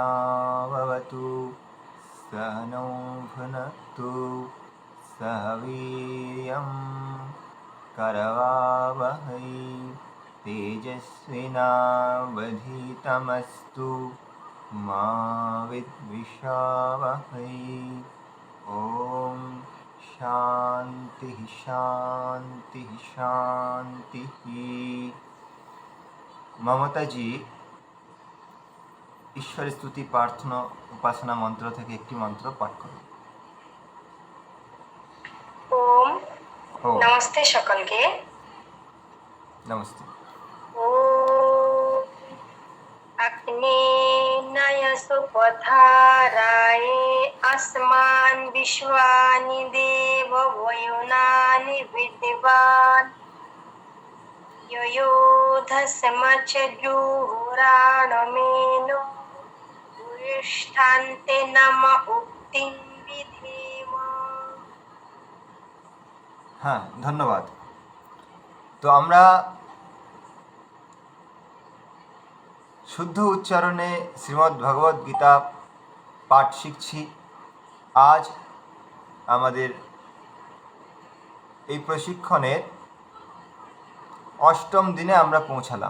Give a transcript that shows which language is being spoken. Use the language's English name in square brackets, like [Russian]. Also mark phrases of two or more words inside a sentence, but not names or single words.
[Sanskrit] भवतु सहनौ भुनक्तु सह वीर्यं करवावहै तेजस्विनावधीतमस्तु मा विद्विषावहै। ॐ शान्तिः शान्तिः शान्तिः। [Bangla] মমতাজি ঈশ্বরের স্তুতি প্রার্থনা উপাসনা মন্ত্র থেকে একটি মন্ত্র পাঠ করুন। [Sanskrit] ওম ওম [Bangla] নমস্তে সকলকে। নমস্তে। [Sanskrit] ওম অগ্নে নয়সুপথারায় আসমান বিশ্বানি দেব বয়ুনানি বিদ্বান योधस्मचजुहुराणमेनो भूयिष्ठान्ते नम उक्तिं विधेम। [Bangla] হ্যাঁ, ধন্যবাদ। তো আমরা শুদ্ধ উচ্চারণে শ্রীমদ্ ভগবদ গীতা পাঠ শিখছি। আজ আমাদের এই প্রশিক্ষণের 8ম দিনে আমরা পৌঁছালাম।